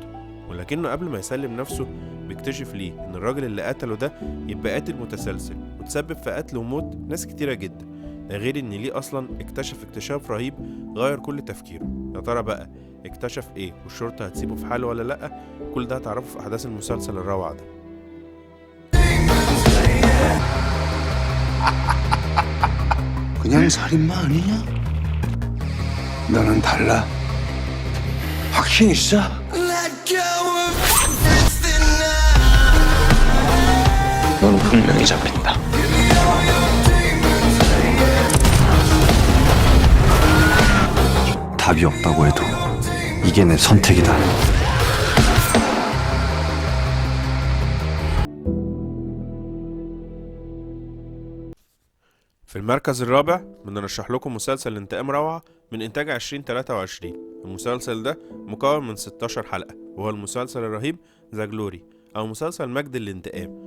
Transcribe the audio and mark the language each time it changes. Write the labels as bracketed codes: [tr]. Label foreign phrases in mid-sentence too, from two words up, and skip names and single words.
[ar] ولكنه قبل ما يسلم نفسه بيكتشف ليه ان الراجل اللي قتله ده يبقى قاتل متسلسل وتسبب في قتل وموت ناس كتيرة جدا. ده غير ان ليه اصلا اكتشف اكتشاف رهيب غير كل تفكيره. يا ترى بقى اكتشف ايه والشرطة هتسيبه في حاله ولا لأ؟ كل ده هتعرفه في احداث المسلسل الروعة ده. [ko] 그냥 살인마 아니냐? 너는 달라. 확신 있어? 넌 분명히 잡힌다. 답이 없다고 해도 이게 내 선택이다. [ar] في المركز الرابع بنرشح لكم مسلسل انتقام روعة من إنتاج 2023. المسلسل ده مكون من 16 حلقة، وهو المسلسل الرهيب ذا جلوري أو مسلسل مجد الانتقام.